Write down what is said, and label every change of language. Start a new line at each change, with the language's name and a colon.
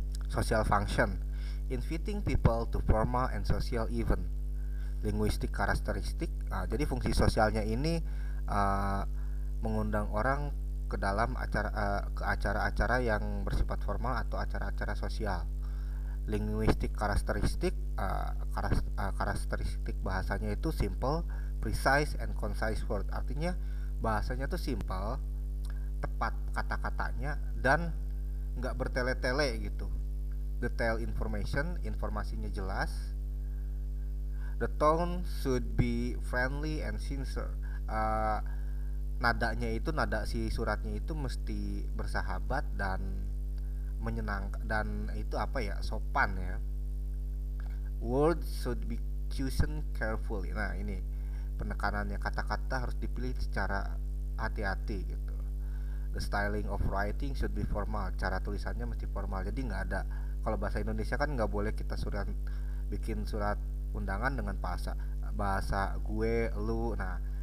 English: Social function, inviting people to formal and social event. Linguistic characteristic,
Indonesian: jadi fungsi sosialnya ini mengundang orang ke dalam ke acara-acara yang bersifat formal atau acara-acara sosial.
English: Linguistic characteristic,
Indonesian: karakteristik bahasanya itu
English: simple, precise, and concise word.
Indonesian: Artinya bahasanya tuh simple, tepat kata-katanya, dan nggak bertele-tele gitu.
English: Detail information,
Indonesian: informasinya jelas.
English: The tone should be friendly and sincere.
Indonesian: Nadanya itu, nada si suratnya itu mesti bersahabat dan menyenangkan, dan itu apa ya, sopan ya.
English: Words should be chosen carefully.
Indonesian: Nah, ini penekanannya, kata-kata harus dipilih secara hati-hati gitu.
English: The styling of writing should be formal.
Indonesian: Cara tulisannya mesti formal. Jadi nggak ada, kalau bahasa Indonesia kan nggak boleh kita bikin surat undangan dengan bahasa gue, lu. Nah,